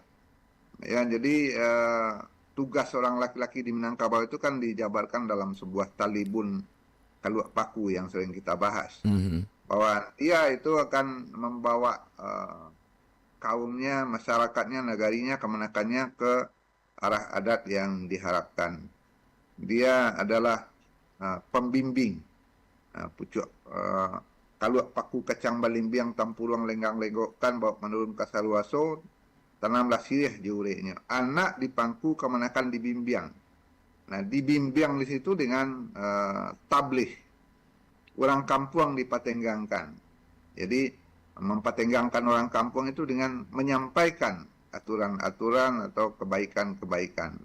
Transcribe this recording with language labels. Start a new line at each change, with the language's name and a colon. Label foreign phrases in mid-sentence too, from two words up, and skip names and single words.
Indonesian: Ya, jadi tugas seorang laki-laki di Minangkabau itu kan dijabarkan dalam sebuah talibun kaluak paku yang sering kita bahas. Bahwa dia itu akan membawa kaumnya, masyarakatnya, negarinya, kemenakannya ke arah adat yang diharapkan. Dia adalah pembimbing,
Minangkabau: pucuk kaluak paku kacang balimbiang tampuluang lenggang legokan bawa menurun kasaluaso tanamlah sirih jurenya.
Indonesian: Anak di pangku kemenakan dibimbing. Nah, dibimbing di situ dengan tabligh. Orang kampung dipatenggangkan. Jadi mempatenggangkan orang kampung itu dengan menyampaikan aturan-aturan atau kebaikan-kebaikan.